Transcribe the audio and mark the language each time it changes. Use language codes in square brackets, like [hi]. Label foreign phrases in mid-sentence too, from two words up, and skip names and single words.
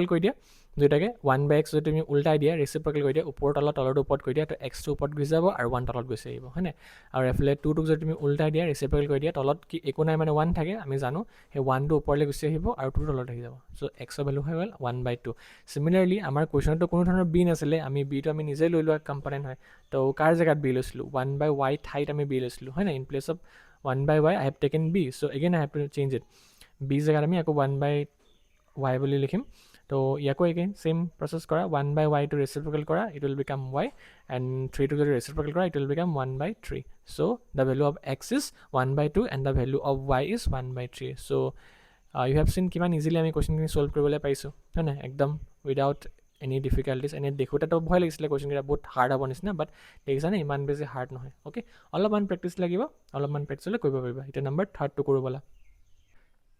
[as] কৰি দিয়া দুয়োটাকে 1/x যদি তুমি উল্টাই দিয়া ৰেচিপ্ৰকেল কৰি দিয়া ওপৰ তলৰটো ওপৰত কৰি দিয়া তো xটো ওপৰত গুচি যাব আৰু 1 তলত গুচি আহিব হয়নে আৰু এফালে 2টোক যদি তুমি উল্টাই দিয়া ৰেচিপ্ৰকেল কৰি দিয়া তলত কি একো নাই মানে 1 থাকে আমি জানো সেই 1টো ওপৰলৈ গুচি আহিব আৰু 2 তলত আহি যাব চ' xৰ ভেলু হৈ গ'ল 1/2 চিমিলাৰলি আমাৰ কুৱেশ্যনতো কোনো ধৰণৰ b নাছিলে আমি bটো আমি নিজে লৈ লোৱা কম্পনেণ্ট হয় তো কাৰ জেগাত b লৈছিলোঁ 1/y ঠাইত আমি b লৈছিলোঁ হয় নাই [en] in place of 1/y I have taken b so again I have to change it b [as] জেগাত আমি আকৌ 1/y বুলি লিখিম তো ইয়াকো [en] again same process [as] কৰা 1/y টো ৰেচিপ্ৰকেল কৰা [en] it will become y and 3টো [as] যদি ৰেচিপ্ৰকেল কৰা [en] it will become 1/3 so the value of x is 1/2 and the value of y is 1/3 so you have seen [as] কিমান ইজিলি আমি কুৱেশ্যনখিনি ছল্ভ কৰিবলৈ পাইছোঁ হয় নাই একদম [en] without any difficulties [as] এনেই দেখোঁতেতো ভয় লাগিছিলে কুৱেশ্যনকেইটা বহুত হাৰ্ড হ'ব নিচিনা বাট দেখিছানে ইমান বেছি হাৰ্ড নহয় অ'কে অলপমান প্ৰেক্টিচ লাগিব অলপমান প্ৰেক্টিচ হ'লে কৰিব পাৰিবা এতিয়া নম্বৰ 3টো কৰোঁ ব'লা